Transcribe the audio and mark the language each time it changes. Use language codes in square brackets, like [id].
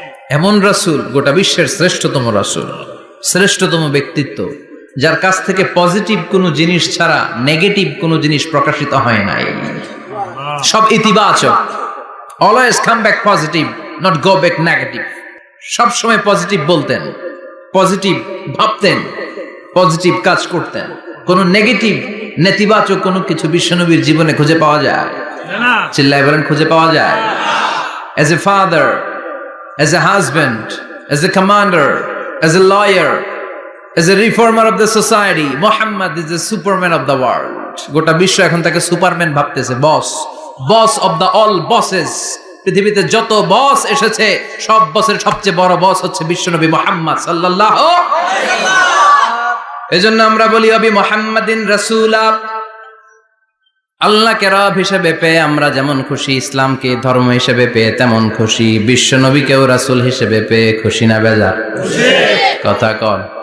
[bn] এমন রাসূল, গোটা বিশ্বের শ্রেষ্ঠতম রাসূল, শ্রেষ্ঠতম ব্যক্তিত্ব, যার কাছ থেকে পজিটিভ কোনো জিনিস ছাড়া নেগেটিভ কোনো জিনিস প্রকাশিত হয় নাই। সব ইতিবাচক। [en] Always come back positive, not go back negative. [bn] সব সময় পজিটিভ বলতেন, পজিটিভ ভাবতেন, পজিটিভ কাজ করতেন। কোনো নেগেটিভ, নেতিবাচক কোনো কিছু বিশ্বনবীর জীবনে খুঁজে পাওয়া যায়? চিল্লায় বলেন খুঁজে পাওয়া যায়? [en] As a father, as a husband, as a commander, as a lawyer, as a reformer of the society, Muhammad is the superman of the world. [bn] গোটা বিশ্ব এখন তাকে সুপারম্যান ভাবতেছে। [en] Boss of the all bosses. [bn] পৃথিবীতে যত বস এসেছে, সব বসের সবচেয়ে বড় বস হচ্ছে বিশ্বনবী মুহাম্মদ সাল্লাল্লাহু আলাইহি ওয়াসাল্লাম। এজন্য আমরা বলি [ar] ওয়াবি মুহাম্মাদিন রাসূলা, [bn] আল্লাহকে রব হিসেবে পেয়ে আমরা যেমন খুশি, ইসলামকে ধর্ম হিসেবে পেয়ে তেমন খুশি। বিশ্বনবীকেও রাসূল হিসেবে পেয়ে খুশি না বেজার? কথা কন।